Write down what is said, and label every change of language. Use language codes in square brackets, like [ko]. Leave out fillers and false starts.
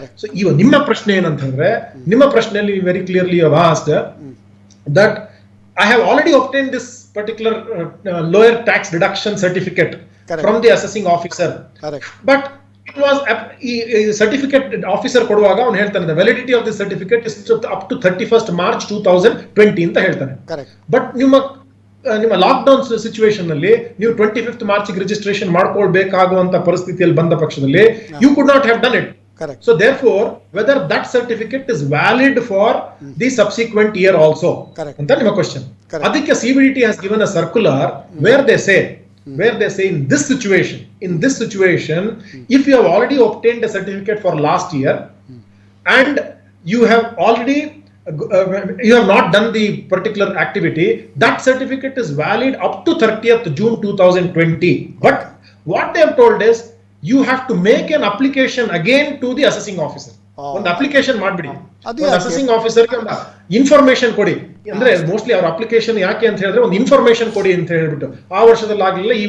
[kn] So ಈಗ ನಿಮ್ಮ ಪ್ರಶ್ನೆ ಏನಂತಂದ್ರೆ, ನಿಮ್ಮ ಪ್ರಶ್ನೆಯಲ್ಲಿ [en] Very clearly you have asked that I have already obtained this particular lower tax deduction certificate from the assessing officer. But it was certificate officer [kn] ಕೊಡುವಾಗ ಅವನು ಹೇಳ್ತಾನೆ [en] the validity of this certificate is up to 31st March 2020 [kn] ಅಂತ ಹೇಳ್ತಾನೆ. But ನಿಮ್ಮ lockdown situation ನಲ್ಲಿ ನೀವು 25th March registration ಮಾಡ್ಕೊಳ್ಬೇಕಾಗುವಂತ ಪರಿಸ್ಥಿತಿಯಲ್ಲಿ ಬಂದ ಪಕ್ಷದಲ್ಲಿ [en] You could not have done it. So therefore whether that certificate is valid for the subsequent year also ಅಂತ ನಿಮ್ಮ question. ಅದಕ್ಕೆ CBDT has given a circular where they say in this situation if you have already obtained a certificate for last year and you have already you have not done the particular activity, that certificate is valid up to 30th June 2020. But what they have told is you have to make an application again to the assessing officer. [kn] ಒಂದು application ಮಾಡ್ಬಿಡಿ, accessing ಆಫೀಸರ್ಗೆ information ಕೊಡಿ, ಅಂದ್ರೆ mostly ಅವ್ರ application ಯಾಕೆ ಅಂತ ಹೇಳಿದ್ರೆ ಒಂದು information ಕೊಡಿ ಅಂತ ಹೇಳ್ಬಿಟ್ಟು ಆ ವರ್ಷದಲ್ಲಿ ಆಗ್ಲಿಲ್ಲ, ಈ